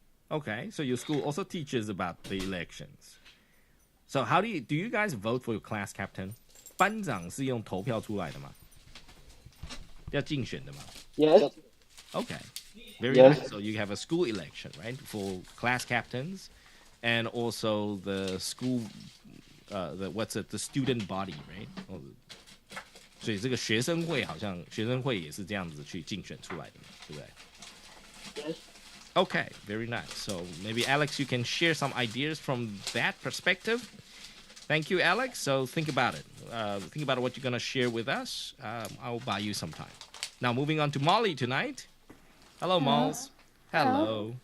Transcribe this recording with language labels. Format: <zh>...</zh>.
<en>Okay, so your school also teaches about the elections. So how do you guys vote for your class captain?</en> <zh>班长是用投票出来的吗？要竞选的吗？</zh> <en>Yes. Okay. Very yes. nice. So you have a school election, right, for class captains, and also the school, the student body, right?</en> <zh>所以这个学生会好像学生会也是这样子去竞选出来的，对不对？</zh> <en>Yes. Okay, very nice. So maybe Alex, you can share some ideas from that perspective. Thank you, Alex. So think about it. Think about what you're going to share with us. I'll buy you some time. Now, moving on to Molly tonight. Hello, Malls. Hello.</en>